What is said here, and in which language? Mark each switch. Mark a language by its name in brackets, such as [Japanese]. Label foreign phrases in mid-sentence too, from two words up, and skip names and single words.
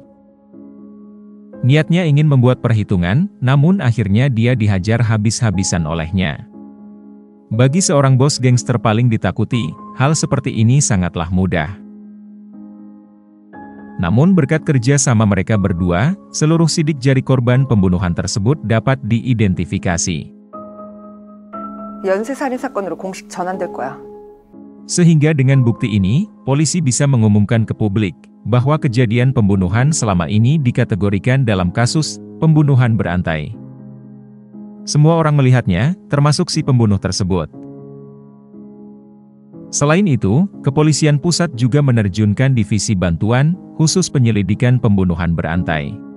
[Indonesian] Niatnya ingin membuat perhitungan, namun akhirnya dia dihajar habis-habisan olehnya. Bagi seorang bos gangster paling ditakuti, hal seperti ini sangatlah mudah. Namun berkat kerja sama mereka berdua, seluruh sidik jari korban pembunuhan tersebut dapat diidentifikasi. [Korean] 연쇄살인 사건으로 공식 전환될 거야. [Indonesian] Sehingga dengan bukti ini, polisi bisa mengumumkan ke publik bahwa kejadian pembunuhan selama ini dikategorikan dalam kasus pembunuhan berantai. Semua orang melihatnya, termasuk si pembunuh tersebut. Selain itu, kepolisian pusat juga menerjunkan divisi bantuan khusus penyelidikan pembunuhan berantai.